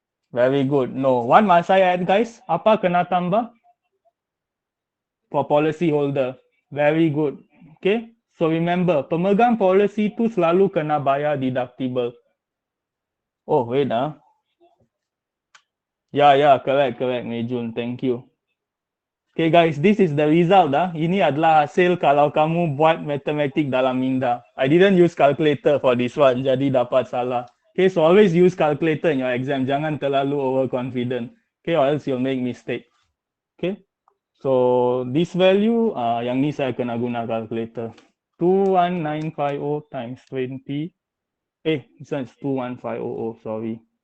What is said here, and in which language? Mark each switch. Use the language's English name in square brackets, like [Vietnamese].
[English] Very good. No. What must I add, guys? [Malay] Apa kena tambah? [English] For policy holder. Very good. Okay. So remember, [Malay] pemegang policy tu selalu kena bayar deductible. [English] Oh, wait Yeah, correct, Mejun. Thank you. Okay guys, this is the result [Malay] Ini adalah hasil kalau kamu buat matematik dalam minda. [English] I didn't use calculator for this one, [Malay] jadi dapat salah. [English] Okay, so always use calculator in your exam. [Malay] Jangan terlalu overconfident. [English] Okay, or else you'll make mistake. Okay, so this value, [Malay] yang ni saya kena guna calculator. [English] 21950 times 20. This one is 21500, sorry.